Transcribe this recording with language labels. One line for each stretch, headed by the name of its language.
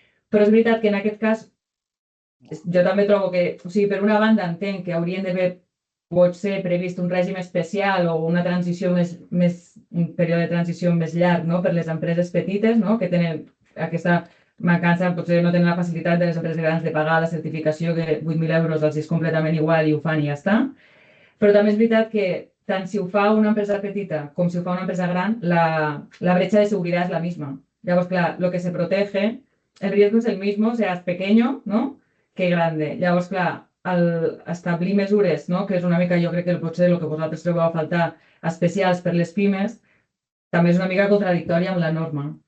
Catalan: Però és veritat que en aquest cas jo també trobo que, o sigui, per una banda entenc que haurien d'haver potser previst un règim especial o una transició un període de transició més llarg per les empreses petites que tenen aquesta mancança, potser no tenen la facilitat de les empreses grans de pagar la certificació, que 8.000 euros els és completament igual i ho fan i ja està. Però també és veritat que tant si ho fa una empresa petita com si ho fa una empresa gran,
Spanish: la brecha de seguridad es la misma.
Catalan: Llavors, clar,
Spanish: lo que se protege, el riesgo es el mismo, seas pequeño, que grande.
Catalan: Llavors, clar, al establir mesures, que és una mica, jo crec que potser el que vosaltres trobeu a faltar, especials per les pimes, també és una mica contradictòria amb la norma.